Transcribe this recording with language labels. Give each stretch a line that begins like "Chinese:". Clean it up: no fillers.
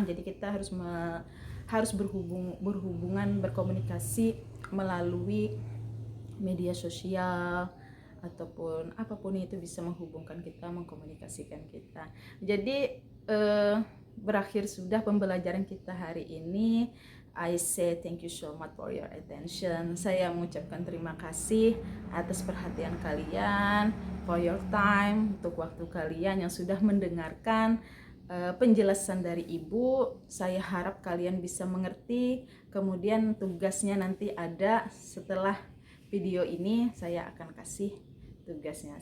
Indonesian: Jadi kita harus berhubungan, berkomunikasi melalui media sosial ataupun apapun itu bisa menghubungkan kita, mengkomunikasikan kita. Jadi berakhir sudah pembelajaran kita hari ini.
English: I say thank you so much for your attention.
Indonesian: Saya mengucapkan terima kasih atas perhatian kalian,
English: for your time,
Indonesian: untuk waktu kalian yang sudah mendengarkan penjelasan dari Ibu. Saya harap kalian bisa mengerti. Kemudian tugasnya nanti ada setelah video ini, saya akan kasih tugasnya.